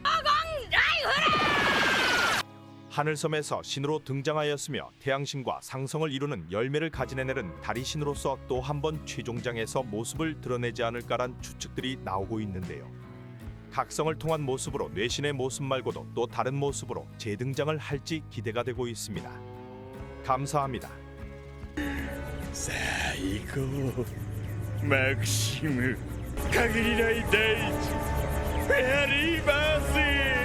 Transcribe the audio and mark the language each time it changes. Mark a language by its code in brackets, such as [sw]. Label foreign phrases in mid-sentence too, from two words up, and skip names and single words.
[ko] 하늘섬에서 신으로 등장하였으며 태양신과 상성을 이루는 열매를 가진 에넬은 다리신으로서 또 한 번 최종장에서 모습을 드러내지 않을까란 추측들이 나오고 있는데요. 각성을 통한 모습으로 뇌신의 모습 말고도 또 다른 모습으로 재등장을 할지 기대가 되고 있습니다. 감사합니다. [ja] さあ行こうマクシム限りない大地フェアリーバース